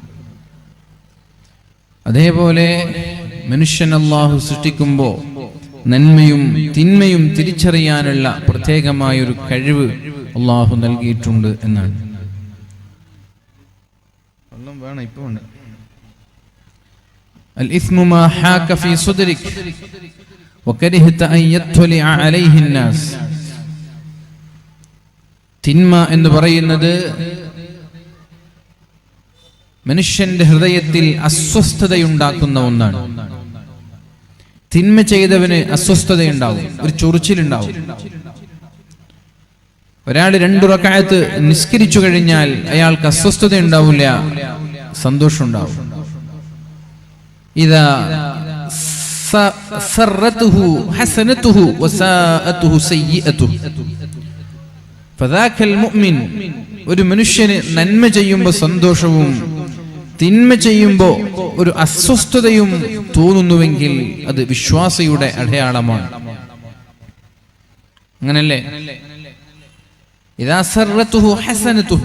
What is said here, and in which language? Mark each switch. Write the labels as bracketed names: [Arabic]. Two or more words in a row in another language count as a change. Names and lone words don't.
[Malayalam] അതേപോലെ മനുഷ്യൻ അല്ലാഹു സൃഷ്ടിക്കുമ്പോൾ നന്മയും തിന്മയും തിരിച്ചറിയാനുള്ള പ്രത്യേകമായൊരു കഴിവ് അല്ലാഹു നൽകിയിട്ടുണ്ട് എന്നാണ്. വേണം ഇപ്പോൾ ഉണ്ട്. [Arabic] الإثم ما حاك في صدرك وكرهت أن يطلع عليه الناس. [Malayalam] തിന്മ എന്ന് പറയുന്നത് മനുഷ്യന്റെ ഹൃദയത്തിൽ അസ്വസ്ഥതയുണ്ടാക്കുന്ന ഒന്നാണ്. തിന്മ ചെയ്തവന് അസ്വസ്ഥതയുണ്ടാവും, ഒരു ചൊറിച്ചിലുണ്ടാവും. ഒരാൾ 2 റക്അത്ത് നിസ്കരിച്ചു കഴിഞ്ഞാൽ അയാൾക്ക് അസ്വസ്ഥത ഉണ്ടാവില്ല, സന്തോഷം ഉണ്ടാവും. [Arabic] إذا سرته حسنته وساءته سيئته فذاك المؤمن. [Malayalam] ഒരു മനുഷ്യന് നന്മ ചെയ്യുമ്പോൾ സന്തോഷവും തിന്മ ചെയ്യുമ്പോൾ ഒരു അസ്വസ്ഥതയും തോന്നുന്നുവെങ്കിൽ അത് വിശ്വാസിയുടെ അടയാളമാണ്. [Arabic] അങ്ങനല്ലേ? إذا سرته حسنته.